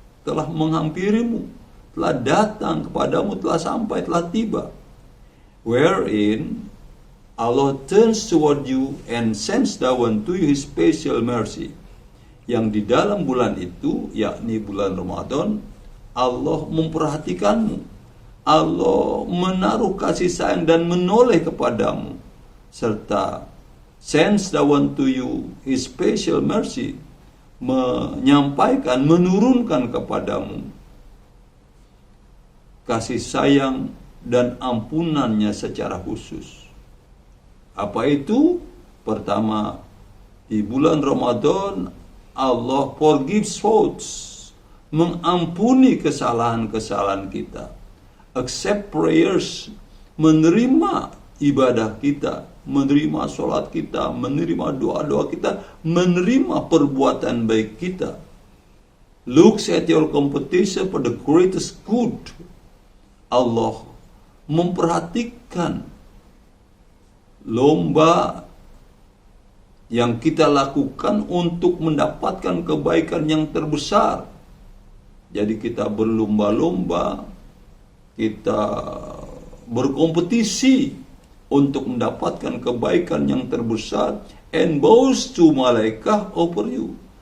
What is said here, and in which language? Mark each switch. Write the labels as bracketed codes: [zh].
[id] telah menghampirimu, telah datang kepadamu, telah sampai, telah tiba. [en] Wherein Allah turns toward you and sends down to you His special mercy. [id] Yang di dalam bulan itu, yakni bulan Ramadan, Allah memperhatikanmu. Allah menaruh kasih sayang dan menoleh kepadamu, serta [en] sends down to you His special mercy, [id] menyampaikan, menurunkan kepadamu kasih sayang dan ampunannya secara khusus. Apa itu? Pertama, di bulan Ramadan Allah [en] forgives faults, [id] mengampuni kesalahan-kesalahan kita, [en] accept prayers, [id] menerima ibadah kita, menerima sholat kita, menerima doa-doa kita, menerima perbuatan baik kita. [en] Looks at your competition for the greatest good. [id] Allah memperhatikan lomba yang kita lakukan untuk mendapatkan kebaikan yang terbesar. Jadi kita berlomba-lomba, kita berkompetisi untuk mendapatkan kebaikan yang terbesar, [en] and boast to malaikah over you.